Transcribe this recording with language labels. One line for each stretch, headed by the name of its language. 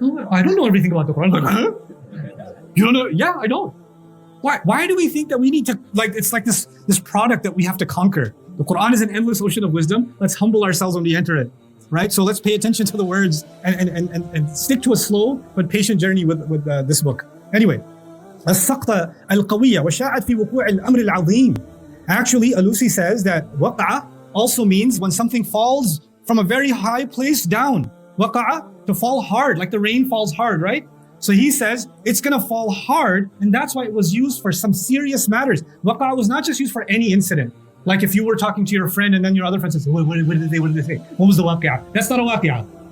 English: I don't know everything about the Quran. Like, huh? You don't know? Yeah, I don't. Why do we think that we need to, like, it's like this product that we have to conquer? The Quran is an endless ocean of wisdom. Let's humble ourselves when we enter it, right? So let's pay attention to the words and stick to a slow but patient journey with this book.
Arabic: Anyway, السقطة القوية وشاعت في وقوع الأمر العظيم.
English: Actually, Alusi says that waqa'a also means when something falls from a very high place down. Waqa'a, to fall hard, like the rain falls hard, right? So he says it's going to fall hard, and that's why it was used for some serious matters. Waqa' was not just used for any incident. Like if you were talking to your friend and then your other friend says, what did they say? What was the waqi'ah? That's not a waqi'ah.